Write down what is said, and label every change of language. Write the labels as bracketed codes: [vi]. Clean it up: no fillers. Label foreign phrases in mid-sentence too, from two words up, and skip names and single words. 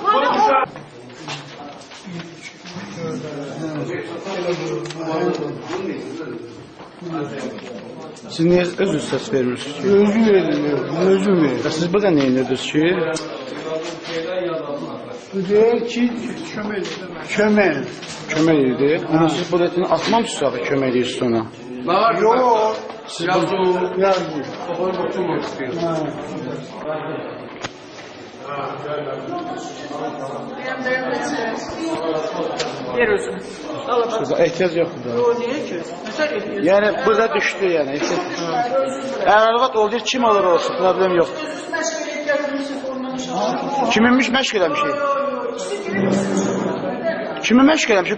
[az] Siz niyə özünüz səs vermirsiniz ki? Özüm verir. Siz burada nə edirsiniz ki? Bu deyir ki, kömək. Kömək edir. Siz burada atmamışsınız ki, kömək edirsiniz ona. Yox. [tr] Yazıyor. Kafanı oturmak istiyor. [az] Ver özünü. Ehtiyac yoxdur. Yəni, burada düşdü, yəni. Əgər olur, kim olur olsun, problem yoxdur. Kiminmiş məşq eləmişik? Kimi məşq eləmişik?